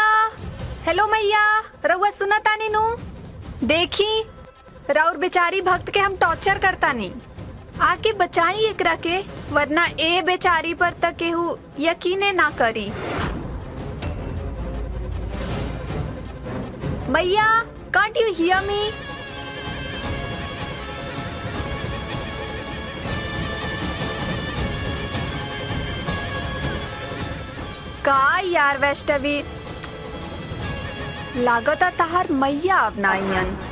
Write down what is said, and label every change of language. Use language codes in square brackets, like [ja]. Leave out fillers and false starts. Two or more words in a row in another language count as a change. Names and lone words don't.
[bho] हेलो मैया, रउआ सुना तानी नु? देखी राउर बेचारी भक्त के हम टॉर्चर करता नहीं। आके बचाई एकरा के, वरना ए बेचारी पर तक केहू यकीने ना करी। मैया, [en] Can't you hear me? [bho] का यार वैष्णवी, लागता तहार मैया अब ना आइयन।